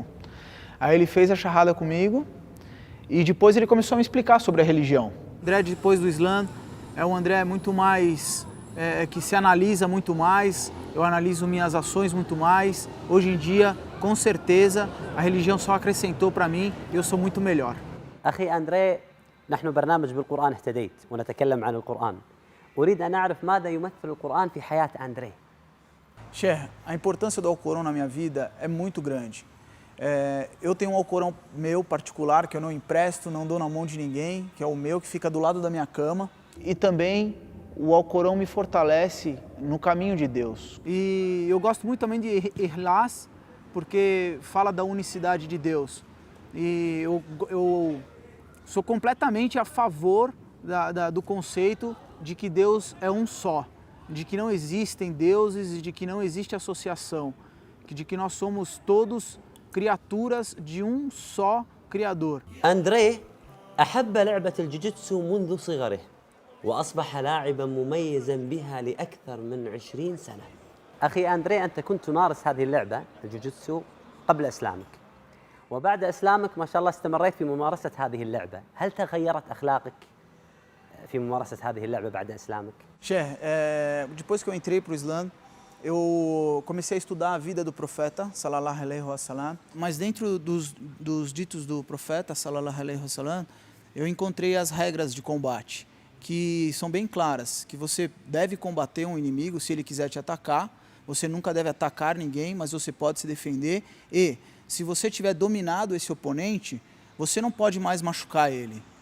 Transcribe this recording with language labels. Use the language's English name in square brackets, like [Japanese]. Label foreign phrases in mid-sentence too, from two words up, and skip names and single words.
[Portuguese] Aí ele fez a shahada comigo e depois ele começou a me explicar sobre a religião. O André depois do Islã é um André muito mais... que se analisa muito mais, eu analiso minhas ações muito mais. Hoje em dia, com certeza, a religião só acrescentou para mim e eu sou muito melhor. [Arabic] أخي أندري، نحن برنامج بالقرآن اهتديت ونتكلم عن القرآن. أريد أن أعرف ماذا يمثل القرآن في حياة أندري. [Portuguese] Sheikh, a importância do Alcorão na minha vida é muito grande. Eu tenho um Alcorão meu particular que eu não empresto, não dou na mão de ninguém, que é o meu, que fica do lado da minha cama. E também o Alcorão me fortalece no caminho de Deus. E eu gosto muito também de Ikhlas, porque fala da unicidade de Deus. E eu sou completamente a favor do conceito de que Deus é um só, de que não existem deuses e de que não existe associação, de que nós somos todos criaturas de um só Criador. [Arabic] أندري أحب لعبة الجوجيتسو منذ صغره وأصبح لاعبا مميزا بها لأكثر من 20 سنة. أخي أندري، أنت كنت تمارس هذه اللعبة الجوجيتسو قبل إسلامك، وبعد إسلامك ما شاء الله استمريت في ممارسة هذه اللعبة. هل تغيرت أخلاقك في ممارسة هذه اللعبة بعد إسلامك؟ [Portuguese] Sheikh, depois que eu entrei para o Islã, eu comecei a estudar a vida do profeta, [Arabic] صلى الله عليه وسلم, [Portuguese] mas dentro dos ditos do profeta, [Arabic] صلى الله عليه وسلم, [Portuguese] eu encontrei as regras de combate, que são bem claras, que você deve combater um inimigo se ele quiser te atacar, você nunca deve atacar ninguém, mas você pode se defender e, se você tiver dominado esse oponente, você não pode mais machucar ele.